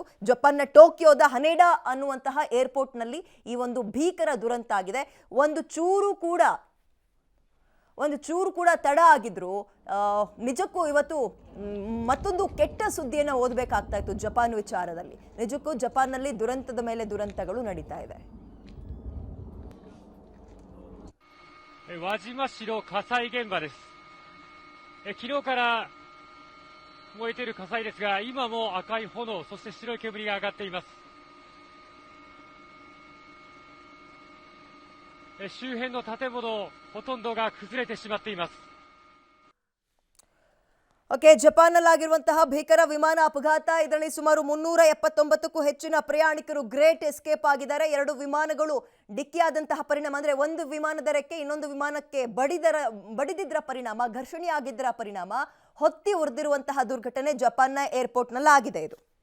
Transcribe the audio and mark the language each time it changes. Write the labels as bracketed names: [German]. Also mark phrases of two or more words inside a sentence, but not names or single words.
[Kannada] ಜಪಾನ್ನ ಟೋಕಿಯೋದ ಹನೇಡಾ ಅನ್ನುವಂತಹ ಏರ್ಪೋರ್ಟ್ನಲ್ಲಿ ಈ ಒಂದು ಭೀಕರ ದುರಂತ ಆಗಿದೆ. ಒಂದು ಚೂರು ಕೂಡ ತಡ ಆಗಿದ್ರು ನಿಜಕ್ಕೂ ಇವತ್ತು ಮತ್ತೊಂದು ಕೆಟ್ಟ ಸುದ್ದಿಯನ್ನು ಓದಬೇಕಾಗ್ತಾ ಇತ್ತು ಜಪಾನ್ ವಿಚಾರದಲ್ಲಿ. ನಿಜಕ್ಕೂ ಜಪಾನ್ನಲ್ಲಿ ದುರಂತದ ಮೇಲೆ ದುರಂತಗಳು ನಡೀತಾ ಇದೆ. [Japanese] 輪島市の火災現場です。昨日から燃えている火災ですが、今も赤い炎、そして白い煙が上がっています。周辺の建物ほとんどが崩れてしまっています。 [Kannada] ಓಕೆ, ಜಪಾನ್ನಲ್ಲಿ ಆಗಿರುವಂತಹ ಭೀಕರ ವಿಮಾನ ಅಪಘಾತ. ಇದರಲ್ಲಿ ಸುಮಾರು 379ಕ್ಕೂ ಹೆಚ್ಚಿನ ಪ್ರಯಾಣಿಕರು [English] great escape [Kannada] ಆಗಿದ್ದಾರೆ. ಎರಡು ವಿಮಾನಗಳು ಡಿಕ್ಕಿಯಾದಂತಹ ಪರಿಣಾಮ ಅಂದ್ರೆ ಒಂದು ವಿಮಾನದ ರೆಕ್ಕೆ ಇನ್ನೊಂದು ವಿಮಾನಕ್ಕೆ ಬಡಿದಿದ್ದರ ಪರಿಣಾಮ, ಘರ್ಷಣೆ ಆಗಿದ್ದರ ಪರಿಣಾಮ ಹೊತ್ತಿ ಉರಿದಿರುವಂತಹ ದುರ್ಘಟನೆ ಜಪಾನ್ನ ಏರ್ಪೋರ್ಟ್ನಲ್ಲಿ ಆಗಿದೆ ಇದು.